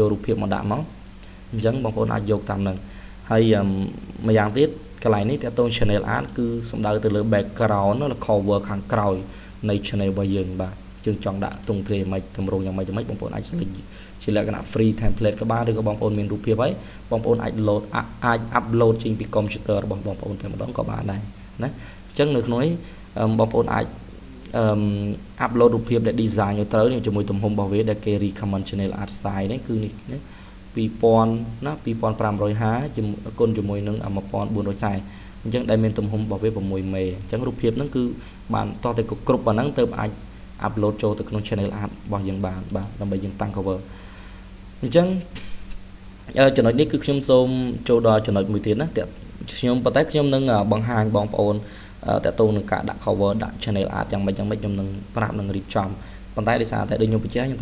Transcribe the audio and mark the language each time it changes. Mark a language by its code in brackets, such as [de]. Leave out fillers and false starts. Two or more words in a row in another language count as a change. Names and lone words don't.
[km] រូបភាពមកដាក់មកអញ្ចឹងបងប្អូនអាចយកតាមនឹងហើយមួយយ៉ាងទៀតកន្លែងនេះតទៅ [en] channel art [km] គឺសំដៅទៅលើ background ឬ cover ខាងក្រោយនៃ channel របស់យើងបាទយើងចង់ដាក់ទង់ទ្រាយមិនតម្រងយ៉ាងម៉េចបងប្អូនអាច select ជាលក្ខណៈ [en] free template [km] ក៏បានឬក៏បងប្អូនមានរូបភាពហើយបងប្អូនអាច load អាច upload ចេញពី computer របស់បងប្អូនតែម្ដងក៏បានដែរណាអញ្ចឹងនៅក្នុងនេះបងប្អូនអាច upload រូបភាពដែល design ឲ្យត្រូវជាមួយទំហំរបស់វាដែលគេ recommend [en] channel art size [km] នេះគឺនេះ2000ណា2550គុណជាមួយនឹង1440អ ញ្ចឹងដែលមានទំហំរបស់វា6មេអញ្ចឹងរូបភាពហ្នឹងគឺបានតតែគ្រប់ប៉ុណ្ណឹងទៅអាច upload ចូលទៅក្នុង [en] channel art [km] របស់យើងបានបាទដើម្បីយើងតាំង cover អញ្ចឹងចំណុចនេះគឺខ្ញុំសូមចូលដល់ចំណុចមួយទៀតណាខ្ញុំប៉ុន្តែខ្ញុំនឹងបង្ហាញបងប្អូនតទៅនឹងការដាក់ cover ដាក់ [en] channel art [km] យ៉ាងម៉េចខ្ញុំនឹងប្រាប់នឹងរៀបចំប៉ុន្តែដោយសារតែដូចខ្ញុំបញ្ជាក់ខ្ញុំ